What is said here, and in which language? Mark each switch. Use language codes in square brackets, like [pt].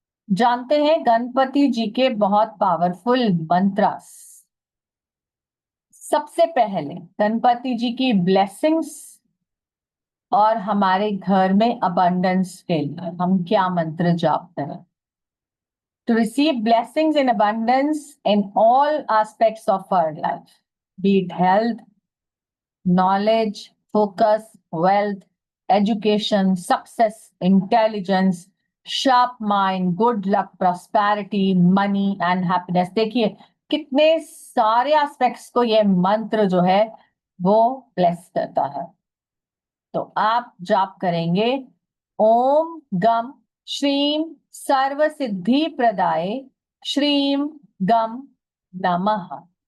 [hi] जानते हैं गणपति जी के बहुत पावरफुल मंत्रास। सबसे पहले गणपति जी की ब्लेसिंग्स और हमारे घर में अबंडेंस के लिए हम क्या मंत्र जाप करें? [en] To receive blessings in abundance in all aspects of our life, be it health, knowledge, focus, wealth, education, success, intelligence, sharp mind, good luck, prosperity, money and happiness। [hi] देखिए कितने सारे एस्पेक्ट्स को ये मंत्र जो है वो ब्लेस करता है। तो आप जाप करेंगे, [sa] ओम गम श्रीम सर्व सिद्धि प्रदाय श्रीम गम नमः।